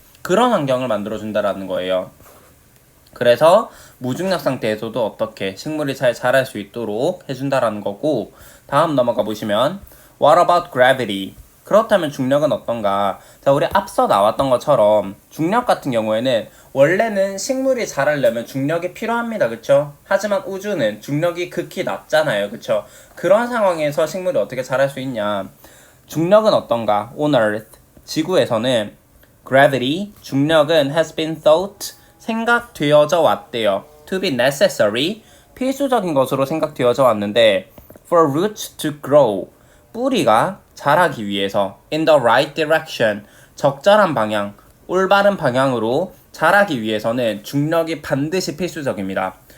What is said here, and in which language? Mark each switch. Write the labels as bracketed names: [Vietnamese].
[Korean] 그런 환경을 만들어준다라는 거예요. 그래서 무중력 상태에서도 어떻게 식물이 잘 자랄 수 있도록 해준다라는 거고 다음 넘어가 보시면 [English] What about gravity? [Korean] 그렇다면 중력은 어떤가? 자, 우리 앞서 나왔던 것처럼 중력 같은 경우에는 원래는 식물이 자라려면 중력이 필요합니다. 그쵸? 하지만 우주는 중력이 극히 낮잖아요. 그쵸? 그런 상황에서 식물이 어떻게 자랄 수 있냐? 중력은 어떤가? [English] On Earth, [Korean] 지구에서는 [English] gravity, [Korean] 중력은 [English] has been thought, [Korean] 생각되어져 왔대요. [English] To be necessary, [Korean] 필수적인 것으로 생각되어져 왔는데 [English] for roots to grow, [Korean] 뿌리가 자라기 위해서 [English] in the right direction, [Korean] 적절한 방향, 올바른 방향으로 자라기 위해서는 중력이 반드시 필수적입니다.